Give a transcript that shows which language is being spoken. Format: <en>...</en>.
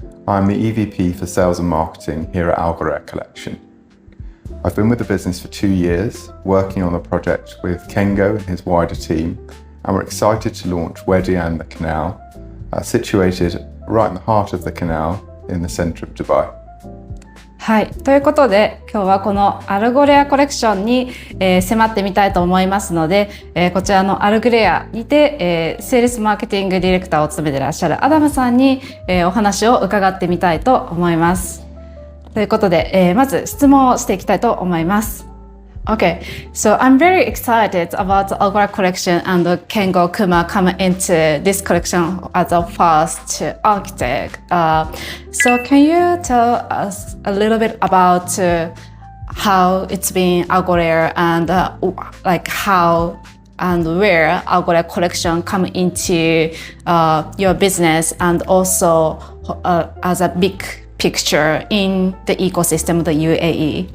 <en>I'm the EVP for Sales and Marketing here at Algoret Collection. I've been with the business for 2 years, working on a project with Kengo and his wider team, and we're excited to launch Wedian the Canal, situated right in the heart of the canal in the centre of Dubai.</en> <ja>はい、ということで今日はこのアルゴレアコレクションに、迫ってみたいと思いますので、こちらのアルゴレアにて、セールスマーケティングディレクターを務めていらっしゃるアダムさんに、お話を伺ってみたいと思います。ということで、まず質問をしていきたいと思います。</ja> <en>Okay, so I'm very excited about the Algora collection and Kengo Kuma come into this collection as a first architect. So can you tell us a little bit about how it's been Algora and like how and where Algora collection come into your business and also as a big picture in the ecosystem of the UAE?</en>